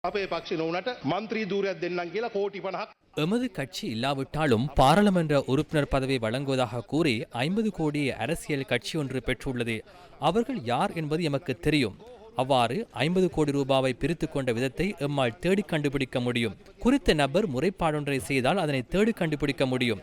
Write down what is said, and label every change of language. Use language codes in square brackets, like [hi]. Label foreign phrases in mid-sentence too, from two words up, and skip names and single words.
[si] අපේ පක්ෂේ නොවුනට මන්ත්‍රී ධූරයක් දෙන්නම් කියලා කෝටි 50ක් [ta] எமது கட்சி இல்லாவிட்டாலும் பாராளுமன்ற உறுப்பினர் பதவி வழங்குவதாக கூறி 50 கோடி அரசியல் கட்சி ஒன்று பெற்றுள்ளது. அவர்கள் யார் என்பது எமக்கு தெரியும். அவ்வாறு 50 கோடி ரூபாவை பிரித்துக் கொண்ட விதத்தை எம்மால் தேடி கண்டுபிடிக்க முடியும். குறித்த நபர் முறைப்பாடொன்றை செய்தால் அதனை தேடி கண்டுபிடிக்க முடியும்.